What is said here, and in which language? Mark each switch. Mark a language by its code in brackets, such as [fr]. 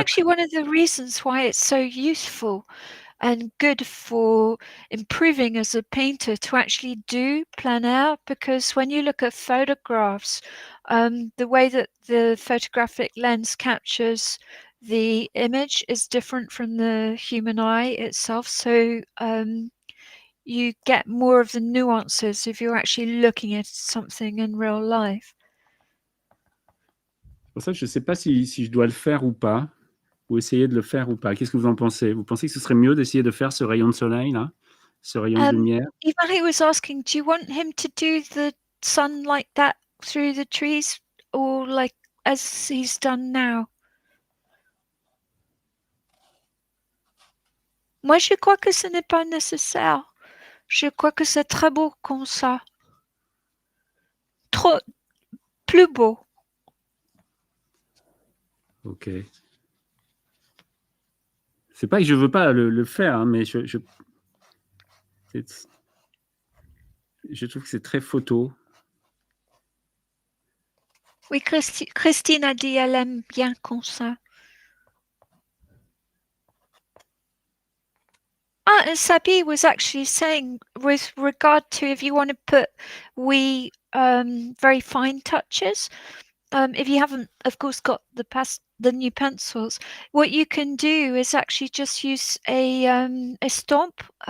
[en] actually one of the reasons why it's so useful and good for improving as a painter to actually do plein air, because when you look at photographs, the way that the photographic lens captures the image is different from the human eye itself. So you get more of the nuances if you're actually looking at something in real life. [fr] pour ça, je ne sais pas si je dois le faire ou pas, ou essayer de le faire ou pas. Qu'est-ce que vous en pensez? Vous pensez que ce serait mieux d'essayer de faire ce rayon de soleil là, ce rayon de lumière? [en] Ivari was asking, do you want him to do the sun like that through the trees, or like as he's done now? [fr] Moi, je crois que ce n'est pas nécessaire. Je crois que c'est très beau comme ça. Trop plus beau. Ok. C'est pas que je veux pas le faire, hein, mais je trouve que c'est très photo. Oui, Christine a dit elle aime bien comme ça. [en] Ah, and Sabi was actually saying, with regard to if you want to put very fine touches, if you haven't, of course, got the new pencils, what you can do is actually just use a stomp.